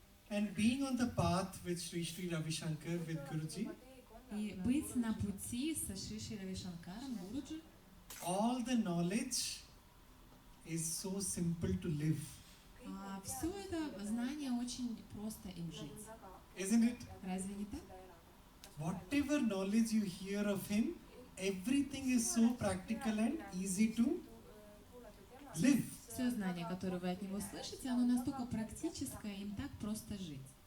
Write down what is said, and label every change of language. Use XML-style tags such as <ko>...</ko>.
<en>And being on the path with Sri Ravi Shankar, with Guruji,</en> <ru>И быть на пути со Шри Шри Рави Шанкаром, Гуруджи,</ru> <en>all the knowledge is so simple to live.</en> <ru>все это знание очень просто им жить.</ru> <en>Isn't it?</en> <ru>Разве не так?</ru> <en>Whatever knowledge you hear of him, everything is so practical and easy to live.</en> <ru>Все знание, которое вы от него слышите, оно настолько практическое, им так просто жить.</ru>